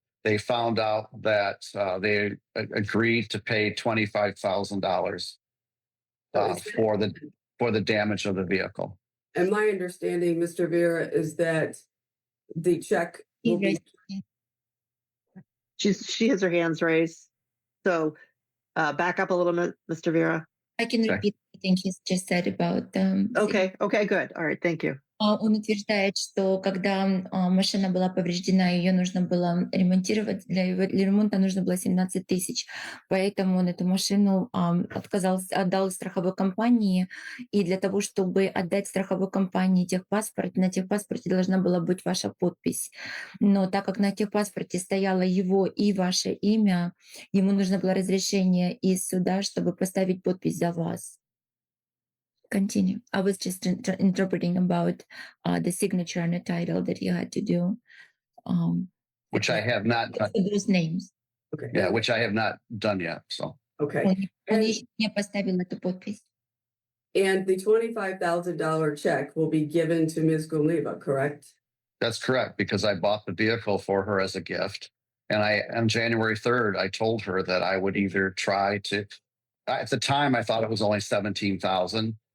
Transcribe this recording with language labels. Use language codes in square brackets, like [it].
[en] They found out that they agreed to pay $25,000 for the damage of the vehicle. And my understanding, Mr. Vera, is that the check will be. She has her hands raised. So back up a little bit, Mr. Vera. I can repeat everything he's just said about. Okay, good. All right, thank you. [ru] Он утверждает, что когда машина была повреждена, ее нужно было ремонтировать, для ремонта нужно было 17 тысяч. Поэтому он эту машину отдал страховой компании. И для того, чтобы отдать страховой компании техпаспорт, на техпаспорте должна была быть ваша подпись. Но так как на техпаспорте стояло его и ваше имя, ему нужно было разрешение из суда, чтобы поставить подпись за вас. [en] Continue. I was just interpreting about the signature and the title that you had to do. Which I have not done. Those names. Okay. Yeah, which I have not done yet. So. Okay. [ru] Он еще не поставил эту подпись. [en] And the $25,000 check will be given to Ms. Gumliva, correct? That's correct, because I bought the vehicle for her as a gift. And on January 3rd, I told her that I would either try to, at the time, I thought it was only $17,000.